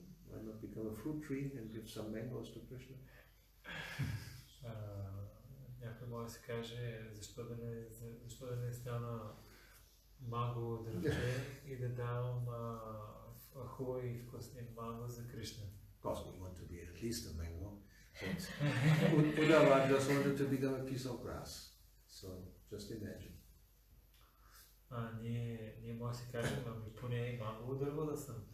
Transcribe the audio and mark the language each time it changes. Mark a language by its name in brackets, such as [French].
[English] Why not become a fruit tree and give some mangoes to Krishna? [Bulgarian] Някой може да се каже, защо да не стана манго дървче и да дам хубави и вкусни манго за Кришна. [English] Of course, we want to be at least a mango. Uddhava just wanted to become a piece of grass. So just imagine. [Bulgarian] Ние може да се кажем, ами поне манго дърво да съм.